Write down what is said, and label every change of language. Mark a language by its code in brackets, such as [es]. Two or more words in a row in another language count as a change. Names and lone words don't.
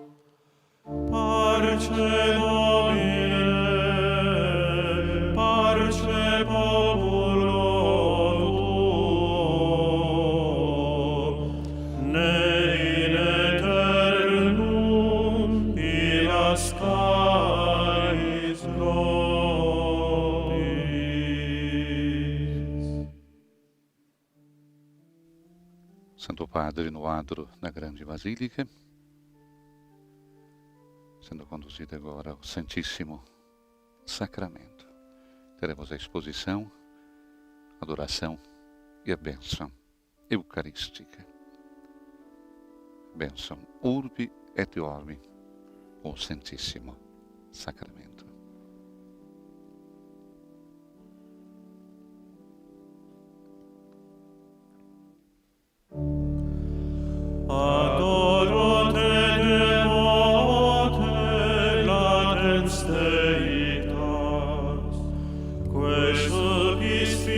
[la] Parce Domine, parce populo tuo, ne in aeternum irascaris nobis. [pt] Santo Padre no adro da grande Basílica, sendo conduzido agora ao Santíssimo Sacramento. Teremos a exposição, adoração e a bênção eucarística. Bênção [la] Urbi et Orbi, [pt] o Santíssimo Sacramento. [la] Adoro te devote, latens deitas, quae sulpis